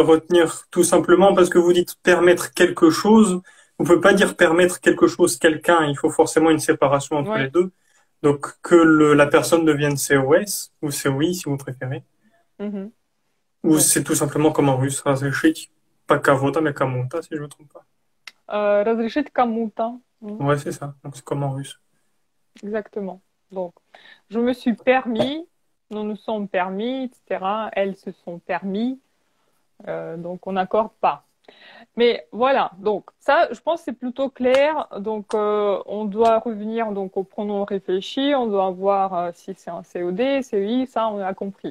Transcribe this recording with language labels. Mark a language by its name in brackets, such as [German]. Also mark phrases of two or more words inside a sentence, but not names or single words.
[French] pouvez retenir tout simplement parce que vous dites permettre quelque chose. Vous ne pouvez pas dire permettre quelque chose quelqu'un. Il faut forcément une séparation entre les Oui. deux. Donc que la personne devienne COS ou COI si vous préférez. Mhm. Ou Bon. c'est tout simplement comme en russe, [Russian] разрешить, pas кого-то, mais кому-то, [French] si je me trompe pas. [Russian] Разрешить кому-то. [French] Ouais, c'est ça. Donc c'est comme en russe. Exactement. Donc, je me suis permis, nous nous sommes permis, etc. Elles se sont permis, donc on n'accorde pas. Mais voilà, donc ça, je pense que c'est plutôt clair. Donc, on doit revenir donc au pronom réfléchi, on doit voir si c'est un COD, CEI, ça on a compris.